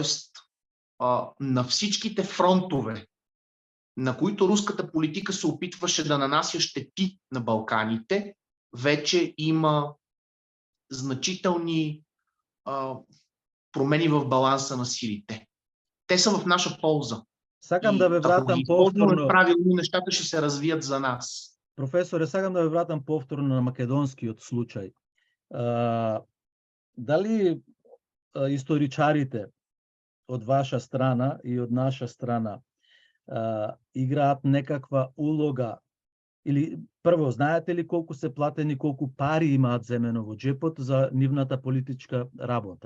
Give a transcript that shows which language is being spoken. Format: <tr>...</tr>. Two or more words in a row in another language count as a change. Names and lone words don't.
<bg>на всичките фронтове, на които руската политика се опитваше да нанася щети на Балканите, вече има значителни промени в баланса на силите. Те са в наша полза.</bg> <mk>Сакам да ве</mk> <bg>Ако ги</bg> <mk>вратам</mk> <bg>използваме</bg> <mk>повторно.</mk> <bg>правилно, нещата ще се развият за нас.</bg> <mk>Професоре, сакам да ве вратам повторно на македонскиот случај. Дали историчарите од ваша страна и од наша страна играат некаква улога, или прво, знаете ли колку се платени, колку пари имаат земено во джепот за нивната политичка работа?</mk>